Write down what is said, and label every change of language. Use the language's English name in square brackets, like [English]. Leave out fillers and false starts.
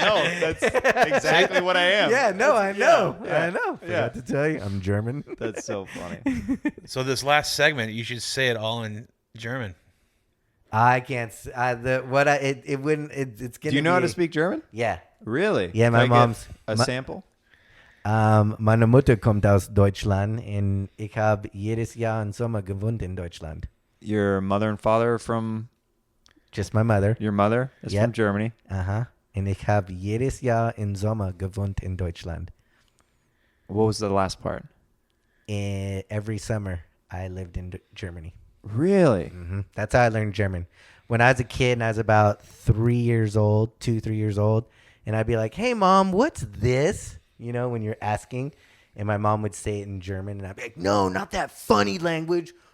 [English] No, that's exactly what I am. Yeah, no, I know. yeah. I know. Forgot to tell you I'm German. That's so funny. So this last segment, you should say it all in German. I can't. It wouldn't. It's gonna. Do you know how to speak German? Yeah. Really? Yeah, my Can I get mom's a sample. [German] Meine Mutter kommt aus Deutschland und ich habe jedes Jahr im Sommer gewohnt in Deutschland. [English] Your mother and father are from Just my mother. your mother is Yep. from Germany. Aha. [German] Und ich habe jedes Jahr im Sommer gewohnt in Deutschland. [English] What was the last part? Every summer I lived in Germany. Really? That's how I learned German. When I was a kid and I was about 3 years old, 3 years old, and I'd be like, "Hey, Mom, what's this?" You know, when you're asking, and my mom would say it in German, and I'd be like, "No, not that funny language.